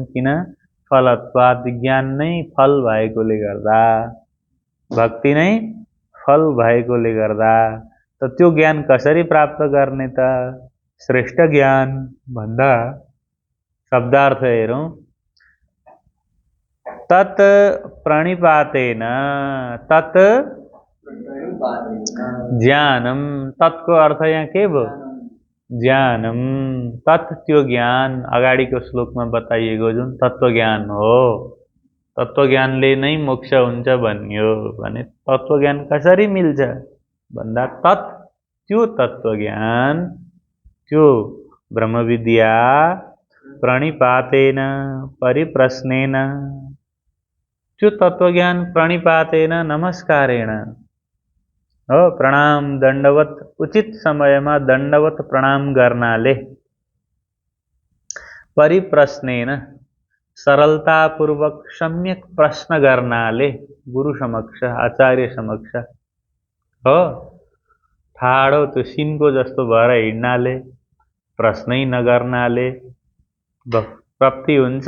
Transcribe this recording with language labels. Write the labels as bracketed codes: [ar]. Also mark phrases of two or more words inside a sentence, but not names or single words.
[ne] किन? फलत्वात्, ज्ञान नै फल भएकोले गर्दा, भक्ति नै फल भएकोले गर्दा। त त्यो ज्ञान कसरी प्राप्त गर्ने त? श्रेष्ठ ज्ञान भन्दा शब्दार्थ हेरौँ। [sa] तत् प्रणिपातेन, तत् ज्ञानम, [ne] तत्को अर्थ यहाँ के भयो? ज्ञानम, तत् त्यो ज्ञान अगाडिको श्लोकमा बताइएको जुन तत्त्वज्ञान हो, तत्त्वज्ञानले नै मोक्ष हुन्छ भन्यो भने तत्त्वज्ञान कसरी मिल्छ भन्दा तत् त्यो तत्त्वज्ञान, त्यो ब्रह्मविद्या [sa] प्रणिपातेन परिप्रश्नेन, [ne] त्यो तत्त्वज्ञान [sa] प्रणिपातेन नमस्कारेण [ne] हो, प्रणाम दण्डवत, उचित समयमा दण्डवत प्रणाम गर्नाले, परिप्रश्नेन सरलतापूर्वक सम्यक प्रश्न गर्नाले, गुरु समक्ष आचार्य समक्ष हो, ठाडो त्यो सिनको जस्तो भएर हिँड्नाले, प्रश्नै नगर्नाले प्राप्ति हुन्छ।